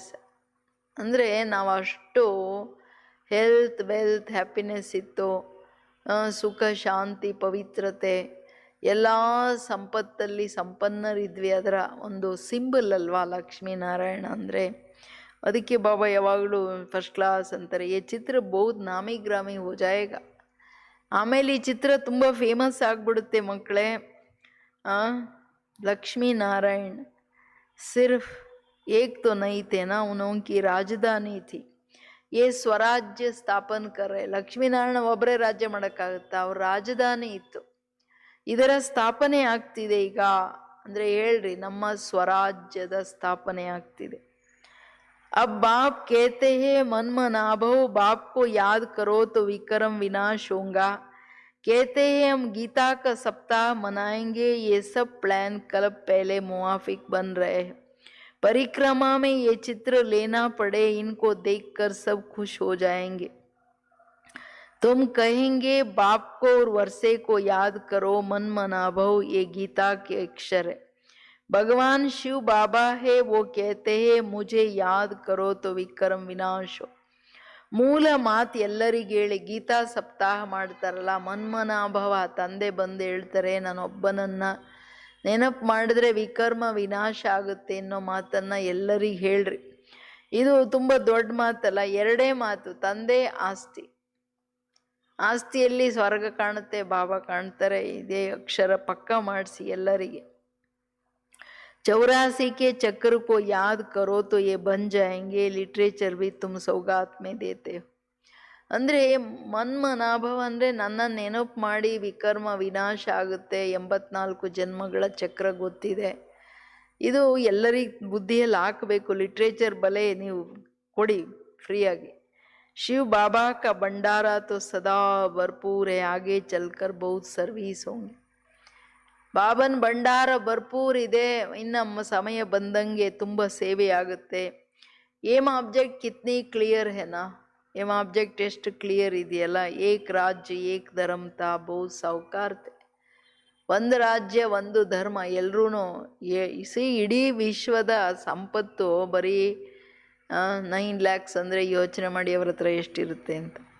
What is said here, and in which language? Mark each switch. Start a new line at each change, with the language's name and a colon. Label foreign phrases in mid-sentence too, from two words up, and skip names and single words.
Kannada: ಅಂದರೆ ನಾವು ಅಷ್ಟು
English: health wealth happiness
Kannada: ಇತ್ತು, ಸುಖ ಶಾಂತಿ ಪವಿತ್ರತೆ ಎಲ್ಲ ಸಂಪತ್ತಲ್ಲಿ ಸಂಪನ್ನರಿದ್ವಿ. ಅದರ ಒಂದು ಸಿಂಬಲ್ ಅಲ್ವಾ ಲಕ್ಷ್ಮೀನಾರಾಯಣ ಅಂದರೆ. ಅದಕ್ಕೆ ಬಾಬಾ ಯಾವಾಗಲೂ
English: first class
Kannada: ಅಂತಾರೆ.
Hindi: ई चित्र बहुत नामी ग्रामी हो जायेगा.
Kannada: ಆಮೇಲೆ ಈ ಚಿತ್ರ ತುಂಬ ಫೇಮಸ್ ಆಗಿಬಿಡುತ್ತೆ ಮಕ್ಕಳೇ.
Hindi: लक्ष्मी नारायण सिर्फ एक तो नहीं थे ना, उनकी राजधानी थी. ये स्वराज्य स्थापन करे.
Kannada: ಲಕ್ಷ್ಮೀನಾರಾಯಣ ಒಬ್ಬರೇ ರಾಜ್ಯ ಮಾಡೋಕ್ಕಾಗುತ್ತಾ, ಅವ್ರ ರಾಜಧಾನಿ ಇತ್ತು. ಇದರ ಸ್ಥಾಪನೆ ಆಗ್ತಿದೆ ಈಗ ಅಂದರೆ ಹೇಳ್ರಿ, ನಮ್ಮ ಸ್ವರಾಜ್ಯದ ಸ್ಥಾಪನೆ ಆಗ್ತಿದೆ.
Hindi: अब बाप कहते हैं मन मनाभव, बाप को याद करो तो विक्रम विनाश होगा. कहते हैं हम गीता का सप्ताह मनाएंगे, ये सब प्लान कल पहले मुआफिक बन रहे हैं. परिक्रमा में ये चित्र लेना पड़े, इनको देखकर सब खुश हो जाएंगे. तुम कहेंगे बाप को और वर्षे को याद करो, मन मना भव, ये गीता के अक्षर है। भगवान शिव बाबा है, वो कहते हैं मुझे याद करो तो विक्रम विनाश हो।
Kannada: ಮೂಲ ಮಾತು ಎಲ್ಲರಿಗೆ ಹೇಳಿ, ಗೀತಾ ಸಪ್ತಾಹ ಮಾಡ್ತಾರಲ್ಲ, ಮನ್ಮನಾಭವ, ತಂದೆ ಬಂದು ಹೇಳ್ತಾರೆ ನಾನೊಬ್ಬನನ್ನ ನೆನಪು ಮಾಡಿದ್ರೆ ವಿಕರ್ಮ ವಿನಾಶ ಆಗುತ್ತೆ ಅನ್ನೋ ಮಾತನ್ನ ಎಲ್ಲರಿಗೆ ಹೇಳ್ರಿ. ಇದು ತುಂಬ ದೊಡ್ಡ ಮಾತಲ್ಲ, ಎರಡೇ ಮಾತು. ತಂದೆ ಆಸ್ತಿ, ಆಸ್ತಿಯಲ್ಲಿ ಸ್ವರ್ಗ ಕಾಣುತ್ತೆ, ಬಾಬಾ ಕಾಣ್ತಾರೆ, ಇದೇ ಅಕ್ಷರ ಪಕ್ಕ ಮಾಡಿಸಿ ಎಲ್ಲರಿಗೆ.
Hindi: 84 के चक्र को याद करो तो ये बन जाएंगे, लिटरेचर भी तुम सौगात में देते हो.
Kannada: ಅಂದ್ರೆ ಮನ್ಮನಾಭವ ಅಂದ್ರೆ ನನ್ನ ನೆನಪು ಮಾಡಿ ವಿಕರ್ಮ ವಿನಾಶ ಆಗುತ್ತೆ, 84 ಜನ್ಮಗಳ ಚಕ್ರ ಗೊತ್ತಿದೆ. ಇದು ಎಲ್ಲರಿಗೂ ಬುದ್ಧಿಯಲ್ಲಿ ಹಾಕಬೇಕು. ಲಿಟ್ರೇಚರ್ ಬಲೆ ನೀವು ಕೊಡಿ ಫ್ರೀಯಾಗಿ.
Hindi: ಶಿವ ಬಾಬಾ का भंडारा तो सदा भरपूर है, आगे चलकर बहुत सर्विस होंगे.
Kannada: ಬಾಬನ್ ಭಂಡಾರ ಭರ್ಪೂರ್ ಇದೆ, ಇನ್ನು ಸಮಯ ಬಂದಂಗೆ ತುಂಬ ಸೇವೆ ಆಗುತ್ತೆ.
English: aim object
Hindi: कितनी क्लियर है ना,
English: aim object
Kannada: ಎಷ್ಟು ಕ್ಲಿಯರ್ ಇದೆಯಲ್ಲ.
Hindi: एक राज्य एक धर्म था बहु साहूकार थे.
Kannada: ಒಂದು ರಾಜ್ಯ ಒಂದು ಧರ್ಮ, ಎಲ್ರೂ ಇಡೀ ವಿಶ್ವದ ಸಂಪತ್ತು ಬರೀ 9 lakhs ಅಂದರೆ ಯೋಚನೆ ಮಾಡಿ ಅವ್ರ ಹತ್ರ ಎಷ್ಟಿರುತ್ತೆ ಅಂತ.